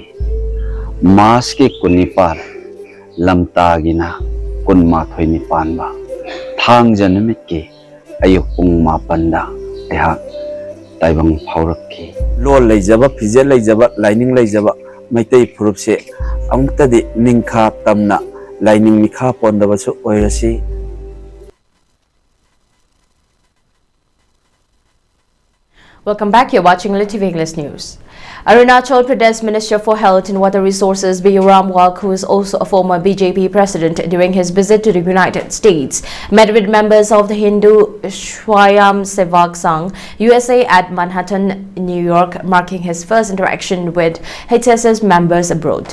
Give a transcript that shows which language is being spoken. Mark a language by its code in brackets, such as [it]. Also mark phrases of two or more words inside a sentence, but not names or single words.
[mni] mas ki kunipal lamtagina kunma thoini panba thang janamit ki ayuk pung mapanda ayang taibang phaurakki lo leijaba phije leijaba lining leijaba maitai phurupse amtadi ningkha tamna lining mikha pondabasu oirasi [en] Welcome back. You're watching ELITETV English News. Arunachal Pradesh Minister for Health and Water Resources B. Ramwalk, who is also a former BJP president, during his visit to the United States, met with members of the Hindu Swayam Sevak Sangh, USA at Manhattan, New York, marking his first interaction with HSS members abroad.